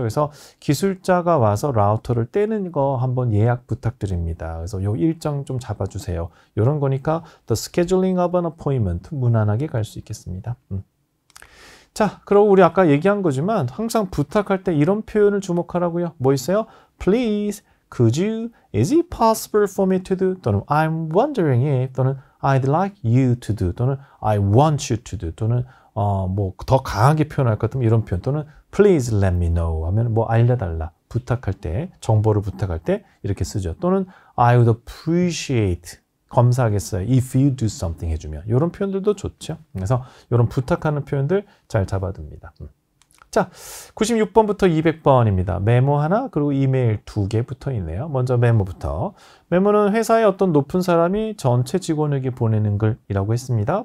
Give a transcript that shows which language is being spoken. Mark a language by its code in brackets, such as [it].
[ko] 그래서 기술자가 와서 라우터를 떼는 거 한번 예약 부탁드립니다. 그래서 요 일정 좀 잡아주세요. 이런 거니까 [en] the scheduling of an appointment [ko] 무난하게 갈 수 있겠습니다. 자, 그럼 우리 아까 얘기한 거지만 항상 부탁할 때 이런 표현을 주목하라고요. 뭐 있어요? [en] Please, could you, is it possible for me to do? [ko] 또는 [en] I'm wondering if [ko] 또는 [en] I'd like you to do [ko] 또는 [en] I want you to do [ko] 또는 뭐 더 강하게 표현할 것 같으면 이런 표현 또는 [en] please let me know [ko] 하면 뭐 알려달라 부탁할 때 정보를 부탁할 때 이렇게 쓰죠. 또는 [en] I would appreciate [ko] 감사하겠어요. [en] If you do something [ko] 해주면 이런 표현들도 좋죠. 그래서 이런 부탁하는 표현들 잘 잡아둡니다. 자, 96번부터 200번입니다. 메모 하나 그리고 이메일 2개 붙어 있네요. 먼저 메모부터. 메모는 회사의 어떤 높은 사람이 전체 직원에게 보내는 글이라고 했습니다.